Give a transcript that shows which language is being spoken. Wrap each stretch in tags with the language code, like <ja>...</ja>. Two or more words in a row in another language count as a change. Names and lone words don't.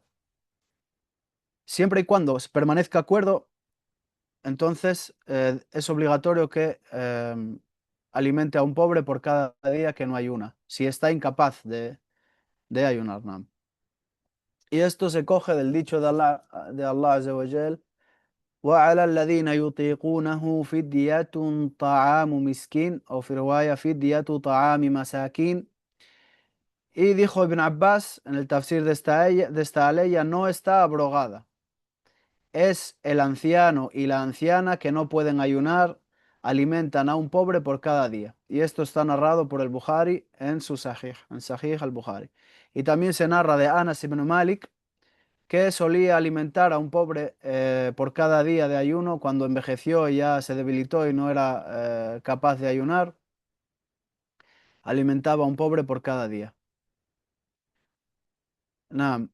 <es>Siempre y cuando se permanezca cuerdo, entonces es obligatorio que alimente a un pobre por cada día que no ayuna, si está incapaz de ayunar, ¿no? Y esto se coge del dicho de Allah</es> <ar>عز وجل: وعلى الذين يطيقونه فدية طعام مسكين أو في رواية فدية طعام مساكين.</ar> <es>Y dijo Ibn Abbas en el tafsir de esta aleya, no está abrogada. Es el anciano y la anciana que no pueden ayunar, alimentan a un pobre por cada día. Y esto está narrado por el Bukhari en su Sahih, en Sahih al-Bukhari. Y también se narra de Anas ibn Malik, que solía alimentar a un pobre por cada día de ayuno cuando envejeció y ya se debilitó y no era capaz de ayunar, alimentaba a un pobre por cada día. Naam.</es>